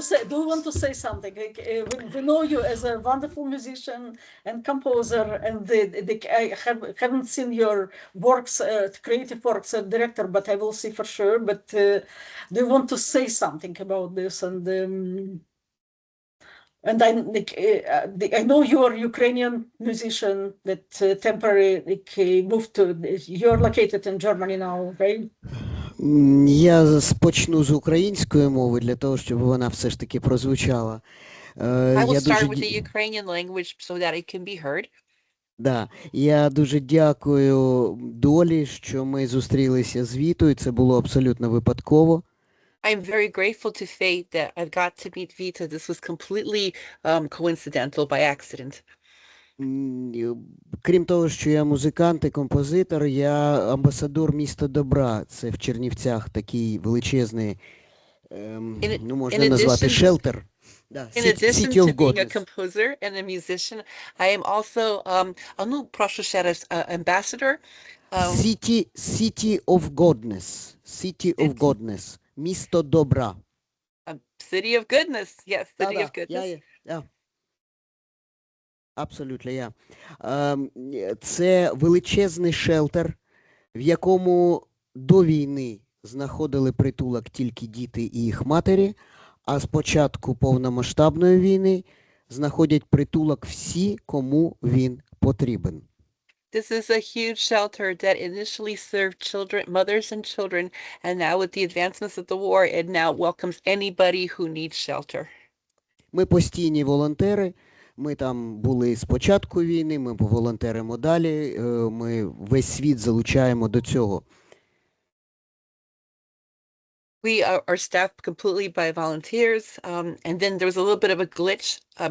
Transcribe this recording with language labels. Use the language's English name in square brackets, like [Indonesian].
[English] Do you want to say something? Like, we know you as a wonderful musician and composer, and I haven't seen your works, creative works as director, but I will see for sure. But do you want to say something about this? And I know you are Ukrainian musician that temporarily moved to. You're located in Germany now, right? [Ukrainian] Я почну з української мови для того, щоб вона все ж таки прозвучала. [English] I will [Ukrainian] Я [English] start [Ukrainian] дуже [English] with the Ukrainian language so that it can be heard. [Ukrainian] Да, я дуже дякую долі, що ми зустрілися з Вітою. Це було абсолютно випадково. [English] I'm very grateful to fate that I've got to meet Vita. This was completely coincidental by accident. [Ukrainian] Крім того, що я музикант і композитор, я амбасадор міста добра. Це в Чернівцях такий величезний, ну, можна назвати шелтер. [English] In addition to being a composer and a musician, I am also [Ukrainian] прошу ще раз, [English] ambassador. City of Godness. City of Godness. [Ukrainian] Місто добра. [English] City of Goodness. Yes, City of Goodness. [Ukrainian] Yeah. Абсолютно, я. Це величезний шелтер, в якому до війни знаходили притулок тільки діти і їх матері, а з початку повномасштабної війни знаходять притулок всі, кому він потрібен. [English] This is a huge shelter that initially served children, mothers and children, and now with the advancements of the war, it now welcomes anybody who needs shelter. [Ukrainian] Ми постійні волонтери. Ми там були з початку війни, ми волонтеримо далі, ми весь світ залучаємо до цього. [English] We are staffed completely by volunteers, and then there was a little bit of a glitch.